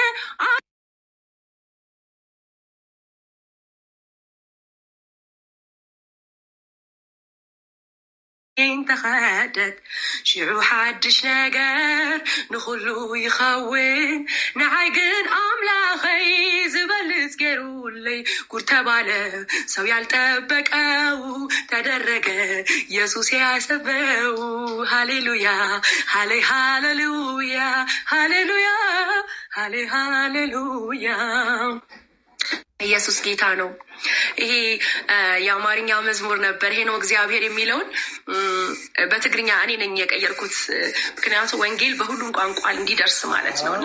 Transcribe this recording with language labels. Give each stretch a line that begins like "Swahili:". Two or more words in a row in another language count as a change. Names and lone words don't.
Tigrinya: ተኸደት ሽዑ ሓድሽ ነገር ንኹሉ ይኸውን ንዓይ ግን አምላኸይ ዝበልፅ ገይሩለይ
Amharic: ጉድ ተባለ ሰው ያልጠበቀው ተደረገ ኢየሱስ ያሰበው
Tigrinya: ሃሌሉያ
Amharic: ሃሌሉያ ሃሌሉያ ሃሌሉያ ኢየሱስ ጌታ ነው። ይሄ የአማርኛው መዝሙር ነበር። ይሄ ነው እግዚአብሔር የሚለውን በትግርኛ እኔ ነኝ የቀየርኩት፣ ምክንያቱም ወንጌል በሁሉም ቋንቋ እንዲደርስ ማለት ነውና